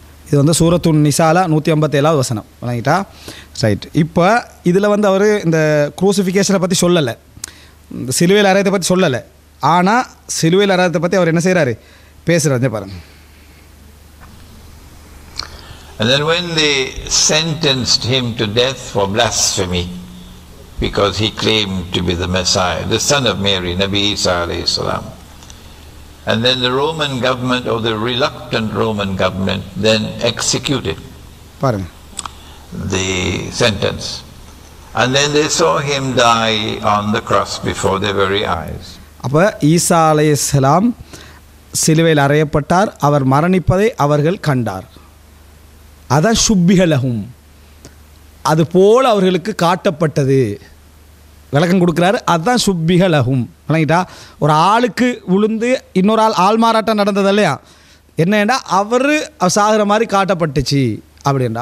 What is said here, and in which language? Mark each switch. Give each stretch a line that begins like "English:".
Tamil: இது வந்து சூரத்துன் நிசாலா 157வது வசனம் விளங்கிட்டா ரைட். இப்போ இதில் வந்து அவர் இந்த குரூசிஃபிகேஷனை பற்றி சொல்லலை, இந்த சிலுவையில் அறையத்தை பற்றி சொல்லலை. ஆனால் சிலுவையில் அறையத்தை பற்றி அவர் என்ன செய்கிறாரு பேசுகிறாரு பாருங்கள்.
English: And then when they sentenced him to death for blasphemy, because he claimed to be the Messiah, the son of Mary, Nabi Isa alayhi salam. And then the Roman government, or the reluctant Roman government, then executed the sentence. And then they saw him die on the cross before their very eyes.
Tamil: அப்போ ஈசா அலைஹிஸ்ஸலாம் சிலுவையில் அறையப்பட்டார், அவர் மரணிப்பதை அவர்கள் கண்டார். அதான் சுப்பிகலகும், அதுபோல் அவர்களுக்கு காட்டப்பட்டது. விளக்கம் கொடுக்குறாரு, அதுதான் சுப்பிகலகும். விளங்கிட்டா, ஒரு ஆளுக்கு விழுந்து இன்னொரு ஆள் மாறாட்டம் நடந்தது இல்லையா, என்னன்னா அவர் சாகிற மாதிரி காட்டப்பட்டுச்சு அப்படின்ற.